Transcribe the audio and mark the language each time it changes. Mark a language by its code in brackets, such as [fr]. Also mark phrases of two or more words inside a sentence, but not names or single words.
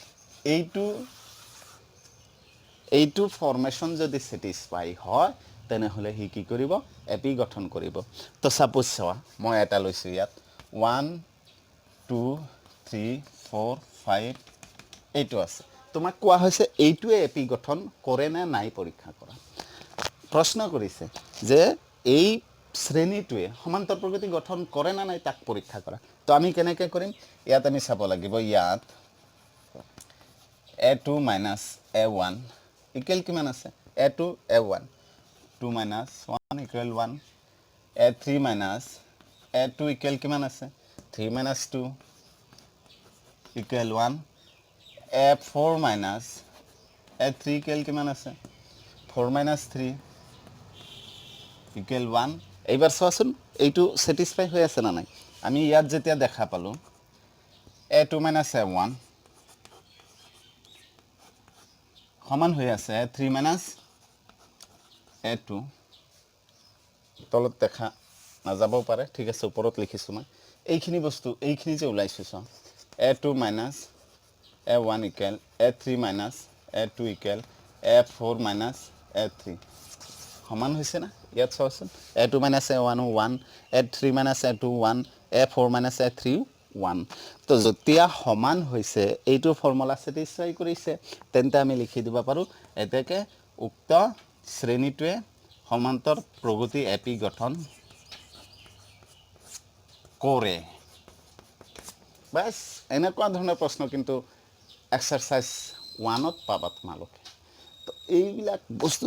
[as] এইটো ফৰ্মেশ্যন যদি ছেটিছফাই হয় তেনেহ'লে সি কি কৰিব এপি গঠন কৰিব তো ছাপোজ চোৱা মই এটা লৈছোঁ ইয়াত 1 2 3 4 5 এইটো আছে তোমাক কোৱা হৈছে এইটোৱে এপি গঠন কৰে নে নাই পৰীক্ষা কৰা প্ৰশ্ন কৰিছে যে এই শ্ৰেণীটোৱে সমান্তৰ প্ৰগতি গঠন কৰে না নাই তাক পৰীক্ষা কৰা তো আমি কেনেকৈ কৰিম ইয়াত আমি চাব লাগিব ইয়াত [en] a2 minus a1 ইকুৱেল [as] কিমান আছে [en] a2 a1 2 minus 1 equal 1 a3 minus a2 equal [as] কিমান আছে [en] 3 minus 2 equal 1 a4 minus a3 equal [as] কিমান আছে [en] 4 minus 3 [as] equal 1 এইবাৰ চোৱাচোন এইটো স্যাটিসফাই হৈ আছে না নাই আমি ইয়াত যেতিয়া দেখা পালো [en] a2 minus a1 [as] সমান হৈ আছে [en] a3 minus a2 [as] তলত দেখা নাযাবও পাৰে ঠিক আছে ওপৰত লিখিছো মই এইখিনি বস্তু এইখিনি যে ওলাইছো চ [en] a2 minus a1 equal a3 minus a2 equal a4 minus a3 [as] সমান হৈছে না ইয়াত চাওচোন [en] a2 minus a1 1 a3 minus a2 1 a4 minus a3 1 [as] তো যেতিয়া সমান হৈছে এইটো ফৰ্মুলা স্যাটিসফাই কৰিছে তেন্তে আমি লিখি দিব পাৰো এতেকে উক্ত শ্ৰেণীটোৱে সমান্তৰ প্ৰগতি এপি গঠন কৰে বাস এনেকুৱা ধৰণৰ প্ৰশ্ন কিন্তু এক্সাৰসাইজ 1ত পাবা তোমালোকে তো এইবিলাক বস্তু